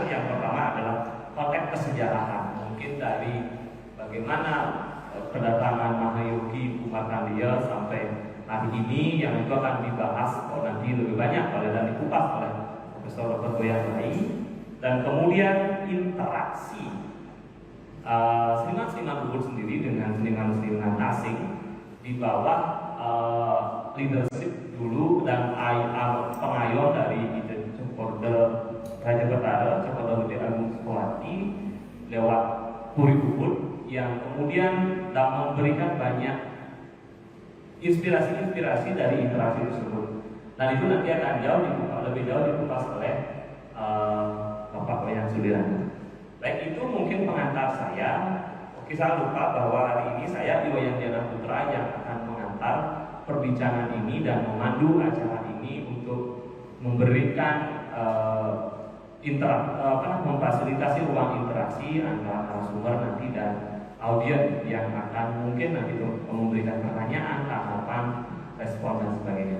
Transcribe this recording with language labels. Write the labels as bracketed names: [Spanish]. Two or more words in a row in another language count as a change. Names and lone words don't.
[Indonesian] Yang pertama adalah konteks kesejarahan, mungkin dari bagaimana kedatangan Mahayogi Kumarkandia sampai hari ini, yang itu akan dibahas nanti lebih banyak dan dikupas oleh Profesor Dr. Iwayan Rai. Dan kemudian interaksi seniman-seniman Ubud sendiri dengan seniman-seniman asing di bawah leadership dulu dan pengayon dari Cokorda Raja Betara, Cokorda Gede Agung Sukowati lewat Puri Ubud, yang kemudian memberikan banyak inspirasi-inspirasi dari interaksi tersebut. Dan itu nanti akan lebih jauh dikupas oleh Bapak Wayan Sudirana. Baik, itu mungkin pengantar saya. Oke, saya lupa bahwa hari ini saya Iwayan Diana Putra yang akan mengantar perbincangan ini dan memandu acara ini untuk memberikan memfasilitasi ruang interaksi antara narasumber nanti dan audiens yang akan mungkin nanti memberikan pertanyaan, tanggapan, respon dan sebagainya.